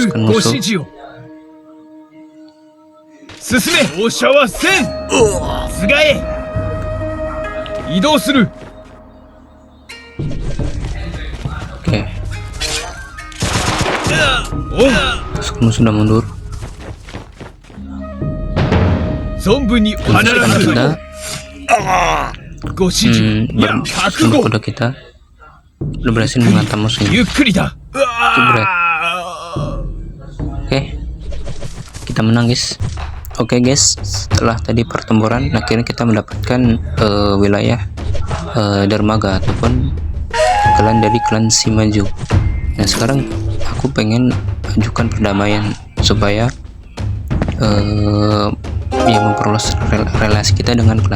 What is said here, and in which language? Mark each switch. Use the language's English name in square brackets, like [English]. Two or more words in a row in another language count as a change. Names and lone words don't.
[Indonesian] pasukan [Japanese] ご指 [Indonesian] musuh. [Japanese] 示を。進め。放射はせん。つがえ。移動する。 [Indonesian] Oke. [Japanese] おう。 [Indonesian] Pasukan musuh sudah mundur. [Japanese] 存分に必 [Indonesian] Pasukan [Japanese] ず [Indonesian] kita [Japanese] ご指示。いや、覚 [Indonesian] pasukan [Japanese] 悟。 [Indonesian] kuda kita udah berhasil menghantam musuhnya. [Japanese] ゆっくりだ。 [Indonesian] Oke. Kita menang guys. Oke guys, setelah tadi pertempuran akhirnya kita mendapatkan wilayah dermaga ataupun klan dari klan Shimaju. Nah sekarang aku pengen ajukan perdamaian supaya ya memperluas relasi kita dengan klan.